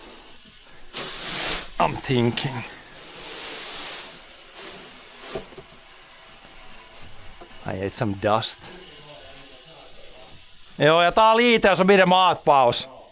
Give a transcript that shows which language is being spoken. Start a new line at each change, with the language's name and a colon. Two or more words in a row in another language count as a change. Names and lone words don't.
English: I'm thinking. I ate some dust.
Finnish: Joo, ja tää on liite,
Swedish: så blir det matpaus.